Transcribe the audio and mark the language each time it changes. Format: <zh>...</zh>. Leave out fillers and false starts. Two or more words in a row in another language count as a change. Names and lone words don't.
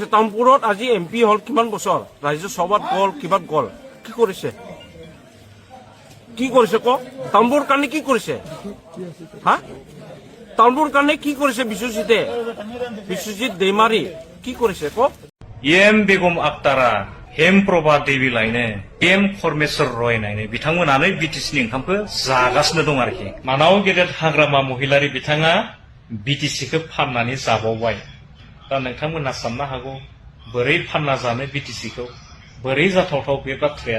<as>তামপুৰত আজি MP হ'ল কিমান বছৰ, ৰাজ্যসভাত গ'ল, কিবাত গ'ল, কি কৰিছে? কি কৰিছে ক? তামপুৰ কাৰণে কি কৰিছে? তামপুৰ কাৰণে কি কৰিছে বিশ্বজিতে? বিশ্বজিৎ दैमारी কি কৰিছে ক?</as> <brx>एम बेगम आक्तारा, हेम प्रभा देवी लायनो, एम खरमेश्वर रय नायनो बिथांमोनानो बिटिसिनि ओंखामखौ जागासिनो दं आरोखि। मानाव गेदेर हाग्रामा महिलारि बिथाङा बिटिसिखौ फाननानै जाबावबाय। दा नोंथांमोना साननो हागौ बोरै फानना जानो बिटिसिखौ, बोरै जाथावथाव बे बाथ्राया।</brx>